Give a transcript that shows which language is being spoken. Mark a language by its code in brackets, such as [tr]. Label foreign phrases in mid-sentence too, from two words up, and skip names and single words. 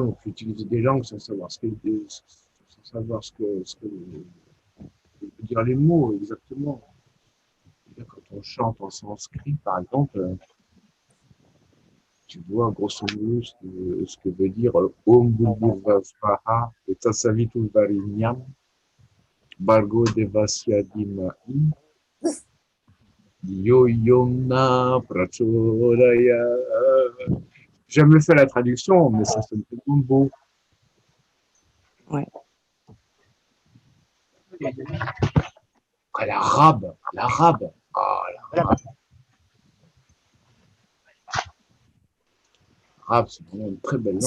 [fr] utiliser des langues sans savoir sans savoir ce que veut dire les mots exactement. Quand on chante en sanskrit, par exemple, tu vois grosso modo ce que veut dire [sa] ॐ भूर्भुवः स्वाहा [fr] et [sa] तत्सवितु वरेण्यं भर्गो देवस्य धीमहि यो योन प्रचोदय. [fr] J'ai jamais fait la traduction, mais ça sonne tellement beau. Ouais. Après, l'arabe. Ah, l'arabe. L'arabe, c'est vraiment une très belle